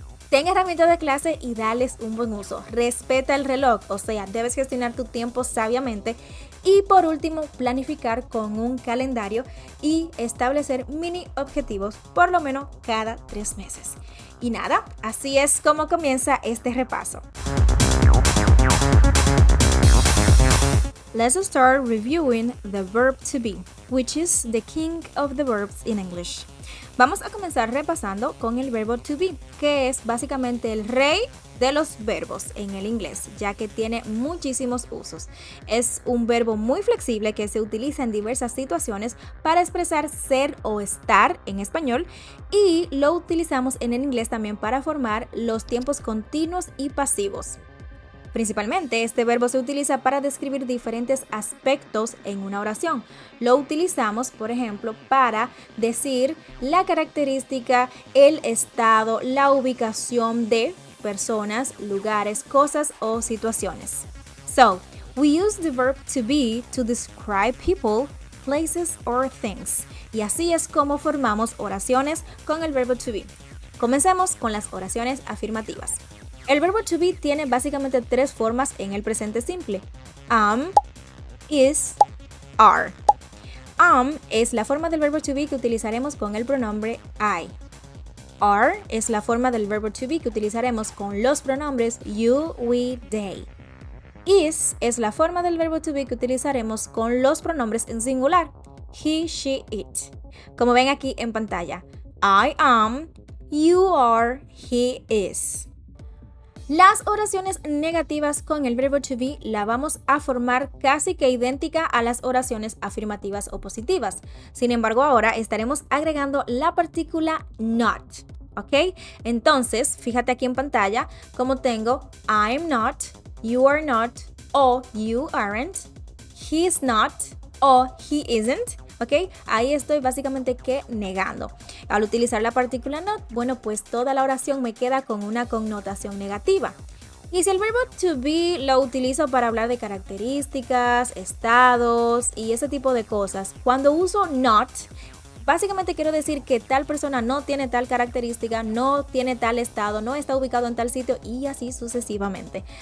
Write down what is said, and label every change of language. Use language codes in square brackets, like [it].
[es] Ten herramientas de clase y dales un buen uso. Respeta el reloj, o sea, debes gestionar tu tiempo sabiamente. Y por último, planificar con un calendario y establecer mini objetivos por lo menos cada 3 meses. Y nada, así es como comienza este repaso. [en] Let's start reviewing the verb to be, which is the king of the verbs in English. [es] Vamos a comenzar repasando con el verbo to be, que es básicamente el rey de los verbos en el inglés, ya que tiene muchísimos usos. Es un verbo muy flexible que se utiliza en diversas situaciones para expresar ser o estar en español y lo utilizamos en el inglés también para formar los tiempos continuos y pasivos. Principalmente, este verbo se utiliza para describir diferentes aspectos en una oración. Lo utilizamos, por ejemplo, para decir la característica, el estado, la ubicación de personas, lugares, cosas o situaciones. [en] So, we use the verb to be to describe people, places or things. [es] Y así es como formamos oraciones con el verbo to be. Comencemos con las oraciones afirmativas. El verbo to be tiene básicamente 3 formas en el presente simple. [en] Am, is, are. [es] Am es la forma del verbo to be que utilizaremos con el pronombre I. Are es la forma del verbo to be que utilizaremos con los pronombres you, we, they. Is es la forma del verbo to be que utilizaremos con los pronombres en singular. He, she, it. Como ven aquí en pantalla. [en] I am, you are, he is. [es] Las oraciones negativas con el verbo to be la vamos a formar casi que idéntica a las oraciones afirmativas o positivas. Sin embargo, ahora estaremos agregando la partícula not, ¿ok? Entonces, fíjate aquí en pantalla como tengo [en] I'm not, you are not o you aren't, he's not o he isn't. ¿Ok? [es] Ahí estoy básicamente que negando. Al utilizar la partícula not, bueno, pues toda la oración me queda con una connotación negativa. Y si el verbo to be lo utilizo para hablar de características, estados y ese tipo de cosas, cuando uso not, básicamente quiero decir que tal persona no tiene tal característica, no tiene tal estado, no está ubicado en tal sitio y así sucesivamente.